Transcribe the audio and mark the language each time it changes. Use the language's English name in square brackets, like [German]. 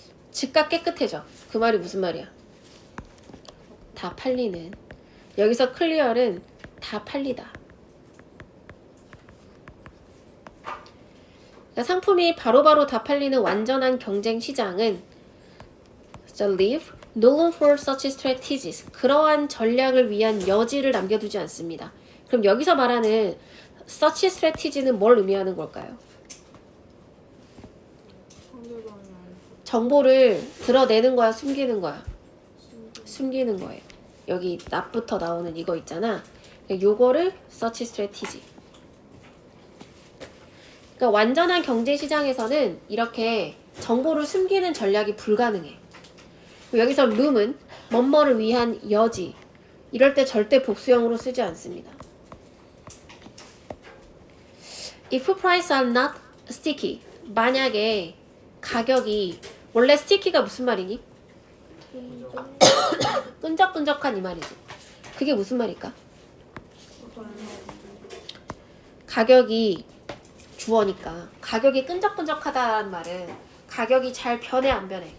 [Korean] 즉각 깨끗해져. 그 말이 무슨 말이야? 다 팔리는. 여기서 클리어는 다 팔리다. 그러니까 상품이 바로바로 다 팔리는 완전한 경쟁 시장은 네. [English] leave no room for such strategies. [Korean] 그러한 전략을 위한 여지를 남겨두지 않습니다. 그럼 여기서 말하는 [English] such strategy [Korean] 는 뭘 의미하는 걸까요? 상대방이 알고 정보를 드러내는 거야, 숨기는 거야? 숨기는 거예요. 여기 not부터 나오는 이거 있잖아. 요거를 [English] search strategy. [Korean] 그러니까 완전한 경제 시장에서는 이렇게 정보를 숨기는 전략이 불가능해. 여기서 room은 뭐뭐를 위한 여지. 이럴 때 절대 복수형으로 쓰지 않습니다. [English] If prices are not sticky. [Korean] 만약에 가격이 원래 sticky가 무슨 말이니? 끈적끈적한 이 말이지. 그게 무슨 말일까? 가격이 주어니까 가격이 끈적끈적하다는 말은 가격이 잘 변해 안 변해?